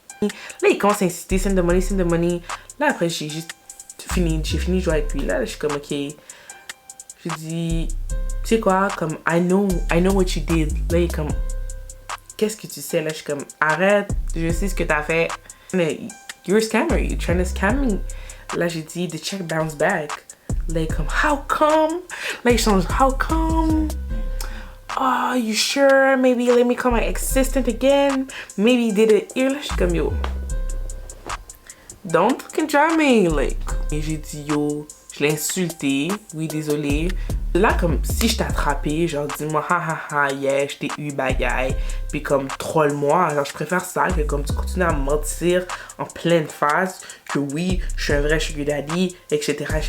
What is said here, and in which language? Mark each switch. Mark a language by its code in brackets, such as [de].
[fr] Là, il commence à insister, [en] send the money. [fr] Là, après, j'ai fini de jouer avec lui. Là, je suis comme, ok. Je dis, tu sais quoi, comme, [en] I know what you did. [fr] Là, il est comme, qu'est-ce que tu sais? Là, je suis comme, arrête, je sais ce que t'as fait. [en] Mais, you're a scammer, you're trying to scam me. [fr] Là, j'ai dit, [en] the check bounced back. [fr] Là, il est comme, [en] how come? [fr] Là, il change, [en] how come? Oh, you sure? Maybe let me call my assistant again. Maybe he did it here. [fr] Là, je suis comme, [en] yo, don't fucking try me. [fr] Like, et j'ai dit, [en] yo, [fr] je l'ai insulté. Oui, désolé. Là, comme si je t'ai attrapé, genre, dis-moi, ha, [en] yeah, [fr] je t'ai eu, bagaille. Puis comme, troll-moi. Genre, je préfère ça que comme tu continues à mentir en pleine face que oui, je suis un vrai sugar daddy, etc.